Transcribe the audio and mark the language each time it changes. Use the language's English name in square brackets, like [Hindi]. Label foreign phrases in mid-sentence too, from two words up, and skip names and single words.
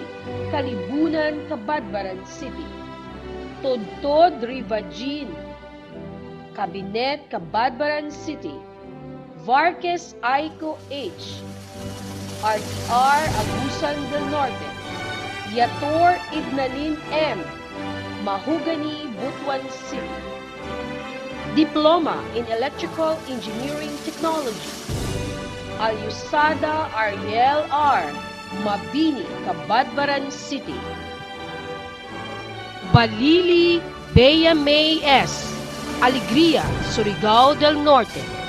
[English] Kalibunan, Cabadbaran City. Todtod Rivagin, Cabinet, Cabadbaran City. Vargas Aiko H. RTR, Agusan del Norte. Yator Idnalin M. Mahugani, Butuan City. Diploma in Electrical Engineering Technology. Alyusada Ariel R. Mabini, Cabadbaran City. Balili Bea May S. Alegria, Surigao del Norte.